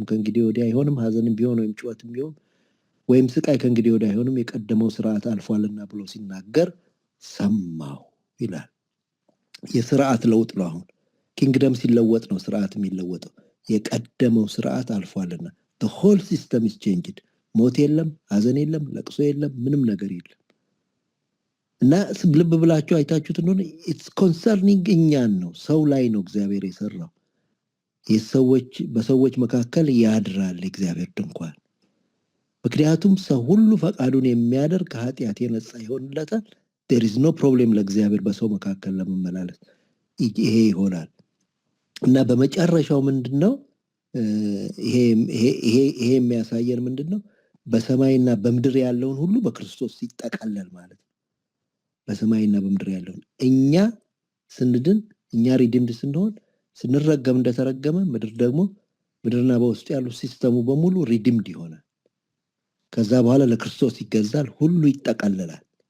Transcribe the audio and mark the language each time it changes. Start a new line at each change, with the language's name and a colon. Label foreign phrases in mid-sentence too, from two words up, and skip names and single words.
Amharic: ከእንግዲህ ወዲህ አይሆንም፣ ሐዘንም ቢሆን ወይም ጩኸትም ቢሆን ወይም ስቃይ ከእንግዲህ ወዲህ አይሆንም፣ የቀደመው ስርዓት አልፏልና ብሎ ሲናገር ሰማሁ ይላል። የስርዓት ለውጥ ነው። አሁን ኪንግደም ሲለወጥ ነው ስርዓት የሚለወጠው። የቀደመው ስርዓት አልፏልና
English: the whole system is changed።
Amharic: ሞት የለም፣ ሐዘን የለም፣ ለቅሶ የለም፣ ምንም ነገር የለም። እና ልብ ብላችሁ አይታችሁት እንደሆነ
English: it's concerning
Amharic: እኛን ነው፣ ሰው ላይ ነው እግዚአብሔር የሰራው። በሰዎች መካከል ያድራል እግዚአብሔር ድንኳን። ምክንያቱም ሰው ሁሉ ፈቃዱን የሚያደርግ ከኃጢአት የነጻ ይሆንለታል።
English: there is no problem
Amharic: ለእግዚአብሔር በሰው መካከል ለመመላለስ ይሄ ይሆናል። እና በመጨረሻው ምንድነው ይሄ የሚያሳየን ምንድነው? በሰማይና በምድር ያለውን ሁሉ በክርስቶስ ሲጠቃለል ማለት ነው። በሰማይና በምድር ያለውን እኛ ስንድን፣ እኛ ሪዲምድ ስንሆን፣ ስንረገም እንደተረገመ ምድርና በውስጡ ያሉ ሲስተሙ በሙሉ ሪዲምድ ይሆናል። ከዛ በኋላ ለክርስቶስ ይገዛል፣ ሁሉ ይጠቃለላል።